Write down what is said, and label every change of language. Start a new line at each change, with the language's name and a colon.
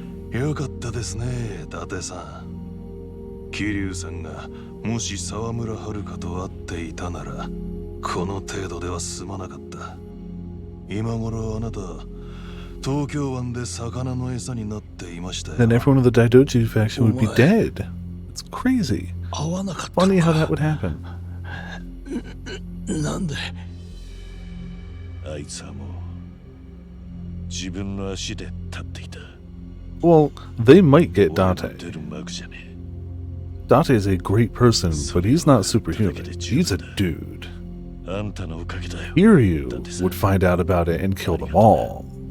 Japanese: よかったですね、伊達さん。桐生さんがもし沢村遥と会っていたなら、この程度では済まなかった。今頃あなた、東京湾で魚の餌になっていましたよ。
English: Then everyone of the Daidoji faction would be dead. It's crazy. Funny how that would happen.
Japanese: なんで？あいつはもう自分の足で立っていた。
English: Well, they might get Dante. Dante is a great person, but he's not superhuman. He's a dude. Kiryu would find out about it and kill them all.